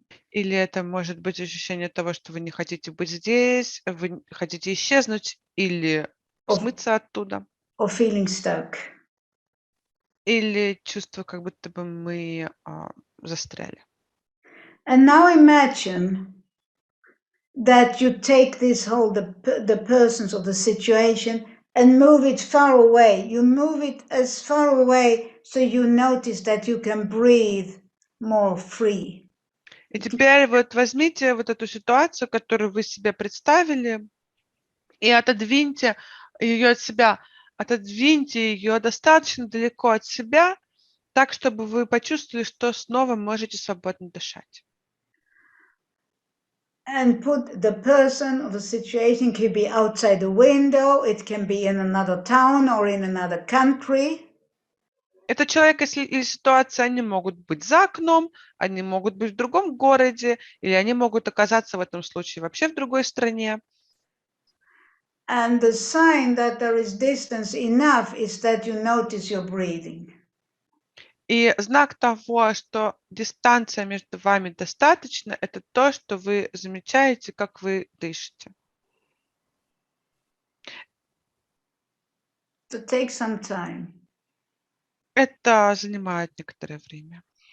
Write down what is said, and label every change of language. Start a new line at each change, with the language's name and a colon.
Russian: Или это может быть ощущение того, что вы не хотите быть здесь, вы хотите исчезнуть или смыться оттуда.
English: Or feeling stuck.
Russian: Или чувство, как будто бы мы застряли.
English: And now imagine that you take this whole, the persons or the situation and move it far away. You move it as far away so you notice that you can breathe more free.
Russian: И теперь вот возьмите вот эту ситуацию, которую вы себе представили, и отодвиньте ее от себя, отодвиньте ее достаточно далеко от себя, так, чтобы вы почувствовали, что снова можете свободно дышать.
English: And put the person or the situation, can be outside the window, it can be in another town or in another country.
Russian: Этот человек или ситуация, они могут быть за окном, они могут быть в другом городе, или они могут оказаться в этом случае вообще в другой стране.
English: And the sign that there is distance enough is that you notice your breathing.
Russian: И знак того, что дистанция между вами достаточно, это то, что вы замечаете, как вы дышите.
English: To take some time.
Russian: Это занимает некоторое время.